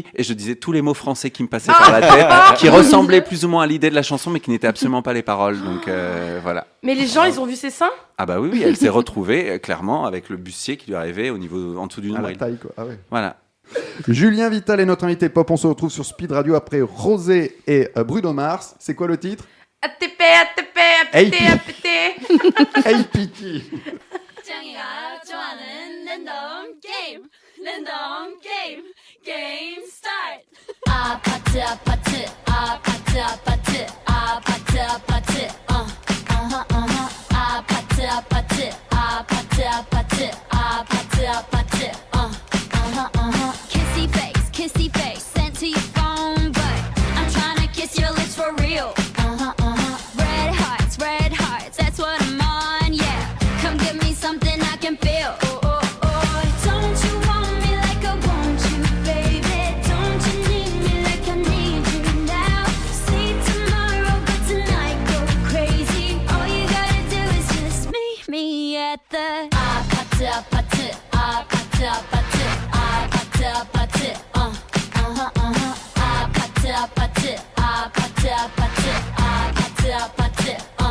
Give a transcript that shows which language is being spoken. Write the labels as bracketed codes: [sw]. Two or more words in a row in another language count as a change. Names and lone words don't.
[fr] Et je disais tous les mots français qui me passaient par la tête, qui ressemblaient plus ou moins à l'idée de la chanson, mais qui n'étaient absolument pas les paroles. Donc voilà. Mais les gens, ils ont vu ses seins? Ah bah oui, elle s'est retrouvée clairement avec le bustier qui lui arrivait au niveau en dessous du À la nombril. taille, quoi. Ah ouais. Voilà. Julien Vital est notre invité pop. On se retrouve sur Speed Radio après Rosé et Bruno Mars. C'est quoi le titre? ATP, ATP, APT, Hey, APT. Hey Piki. [ko] 짱이가 좋아하는 랜덤 게임 랜덤 게임 [en] game start [ko] 아파트 아파트 아파트 아파트 아파트 아파트 아파트 아파트 아파트 아파트 아파트 아파트 [en] kissy face sent to your phone but I'm trying to kiss your lips for real red hearts that's what I'm on yeah come give me something I can feel don't you want me like I want you baby don't you need me like I need you now see tomorrow but tonight go crazy all you gotta do is just meet me at the [ko] 아파트 아파트 아파트 아파트 아파트 아파트 아파트 아파트 아파트 아파트 아파트